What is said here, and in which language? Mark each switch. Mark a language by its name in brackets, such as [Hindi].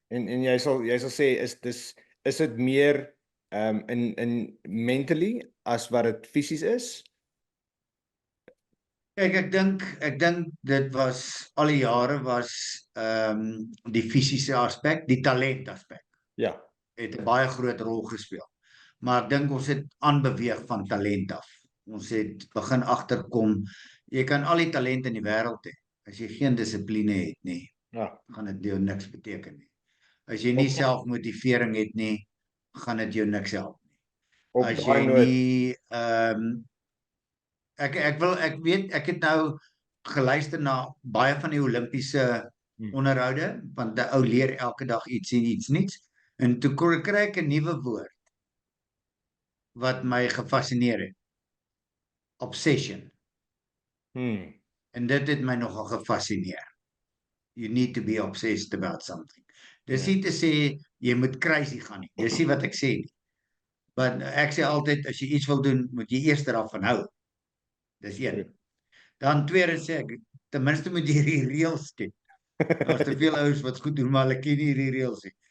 [Afrikaans] En jy sal sê is dit meer in mentally as wat dit fisies is? Kyk, ek dink dit was al die jare was die fisiese aspek, die talent aspek. Ja. Het 'n baie groot rol gespeel. Maar ek dink ons het aanbeweeg van talent af. Ons het begin agterkom jy kan al die talent in die wêreld hê. As jy geen dissipline het nie, Ja. gaan dit jou niks beteken nie. As jy nie selfmotivering het nie, gaan dit jou niks help nie. As jy nie ek het nou geluister na baie van die Olimpiese onderhoude, want 'n ou leer elke dag iets en iets nuuts. En toe kry ek 'n nuwe woord wat my gefassineer het. Obsession. En dit het my nogal gefassineer. [English] You need to be obsessed about something. [Afrikaans] Dis nie te sê jy moet crazy gaan nie. Dis nie wat ek sê nie. Want ek sê altyd as jy iets wil doen, moet jy eers daarvan hou. Dis een. Dan tweede sê ek, ten minste moet jy die reëls ken. Daar's te veel ouens wat goed doen, maar hulle ken nie die reëls nie.